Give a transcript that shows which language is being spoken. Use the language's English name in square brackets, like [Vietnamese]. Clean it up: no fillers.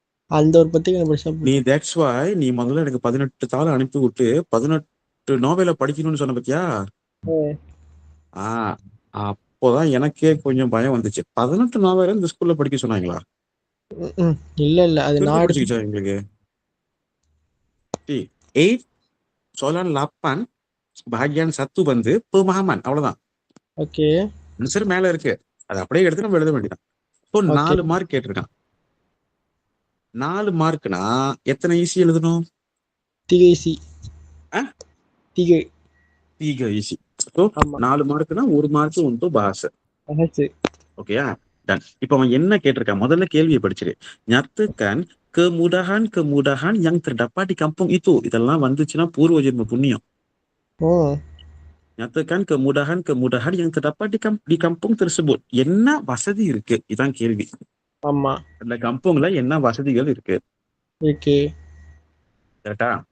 [Tamil] அந்த ஒரு பத்தி நீ தட்ஸ் வை நீ முதல்ல எனக்கு 18 தாள் அனுப்பி விட்டு 18 நாவலை படிக்கணும்னு சொன்ன பத்தியா? அப்போதான் எனக்கே கொஞ்சம் பயம் வந்துச்சு. 18 நாவலை இந்த ஸ்கூல்ல படிக்க சொன்னாங்களா? இல்ல அது நான் படிச்சுக்கிச்சா எங்களுக்கு? [Malay] 8 soalan 8 bahagian 1 வந்து pemahaman, [Tamil] அவ்வளவுதான். ஓகே. ஆன்சர் மேல இருக்கு, அது அப்படியே எடுத்து நம்ம எழுத வேண்டியதான். இப்போ 4 மார்க் கேட்டிருக்கான். 4 மார்க்னா எத்தனை ஈஸி எழுதணும்? 3 easy. 3 easy. So 4 மார்க்னா 1 mark [Malay] untuk bahasa. [Tamil] ஓகேயா? டன். இப்போ அவன் என்ன கேட்டிருக்கான்? முதல்ல கேள்வியை படிச்சிரு. [Malay] nyatakan kemudahan yang terdapat di kampung itu. [Tamil] இதெல்லாம் வந்துச்சுன்னா பூர்வ ஜென்ம புண்ணியம். [Malay] nyatakan kemudahan yang terdapat di kampung tersebut. [Tamil] என்ன வசதி இருக்கு? இதான் கேள்வி. ஆமா. அந்த கம்பூங்ல என்ன வசதிகள் இருக்கு? ஓகே. கரெக்டா?